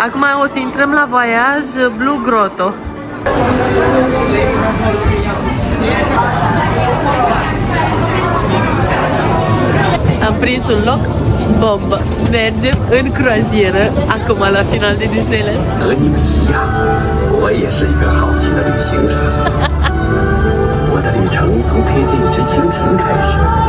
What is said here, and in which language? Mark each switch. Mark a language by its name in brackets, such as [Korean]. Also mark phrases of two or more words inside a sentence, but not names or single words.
[Romanian] Acum o să intrăm la Voyage Blue Grotto. Am prins un loc bombă. Mergem în croazieră acum la final de Disneyland. [Chinese] 和你们一样，我也是一个好奇的旅行者。我的旅程从推荐一只蜻蜓开始。